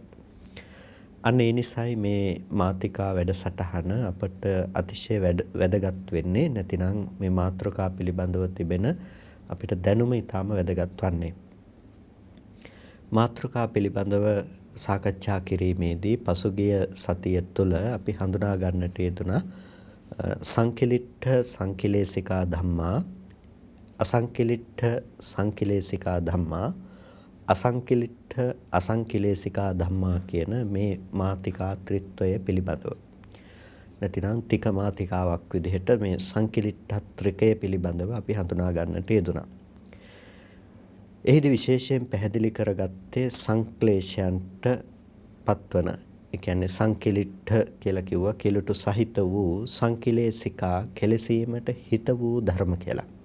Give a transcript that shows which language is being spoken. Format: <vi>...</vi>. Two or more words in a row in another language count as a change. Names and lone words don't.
<si>අන්න ඒ නිසායි මේ මාතිකා වැඩසටහන අපට අතිශය වැදගත් වෙන්නේ. නැතිනම් මේ මාතෘකා පිළිබඳව තිබෙන අපිට දැනුම ඊටාම වැදගත් වන්නේ. මාතෘකා පිළිබඳව සාකච්ඡා කිරීමේදී පසුගිය සතිය තුළ අපි හඳුනා ගන්නට යෙදුණා</si> <pi>සංකිලිට්ඨ සංකිලේශිකා ධම්මා, අසංකිලිට්ඨ සංකිලේශිකා ධම්මා, අසංකිලිට්ඨ අසංකිලේශිකා ධම්මා</pi> <si>කියන මේ මාතිකා ත්‍රිත්වය පිළිබඳව. නැතිනම් තික මාතිකාවක් විදිහට මේ සංකිලිට්ඨ ත්‍රිකය පිළිබඳව අපි හඳුනා ගන්නට යෙදුණා. එහිදී විශේෂයෙන් පැහැදිලි කරගත්තේ සංක්ලේශයන්ට පත්වන, ඒ කියන්නේ සංකිලිට්ඨ කියලා කිව්වා කිලුටු සහිත වූ, සංකිලේශිකා කෙලසීමට හිත වූ ධර්ම කියලා.</si>